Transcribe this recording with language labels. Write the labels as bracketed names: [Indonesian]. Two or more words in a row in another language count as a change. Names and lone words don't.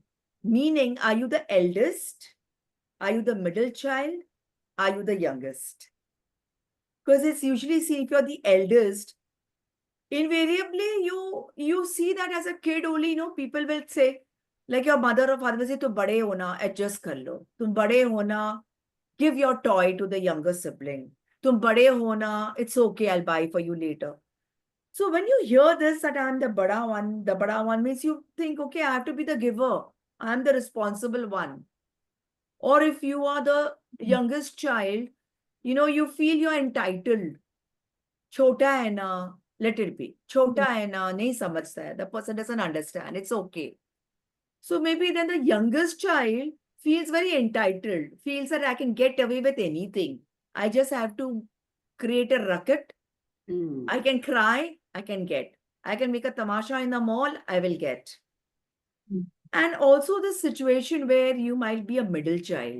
[English] Meaning, are you the eldest? Are you the middle child? Are you the youngest? Because it's usually, see, if you're the eldest, invariably you see that as a kid only, people will say, like your mother or father will say, [Hindi] "तू बड़े हो ना, adjust कर लो. तुम बड़े हो ना, [English] give your toy to the younger sibling. [Hindi] तुम बड़े हो ना, [English] it's okay, I'll buy for you later." So when you hear this, that I'm the bada one means you think, okay, I have to be the giver. I'm the responsible one. Or if you are the youngest child, you feel you're entitled. [Hindi] छोटा है ना, [English] let it be. [Hindi] छोटा है ना, नहीं समझता है. [English] The person doesn't understand. It's okay. So maybe then the youngest child feels very entitled, feels that I can get away with anything. I just have to create a racket. I can cry, I can get. I can make a tamasha in the mall, I will get. And also the situation where you might be a middle child.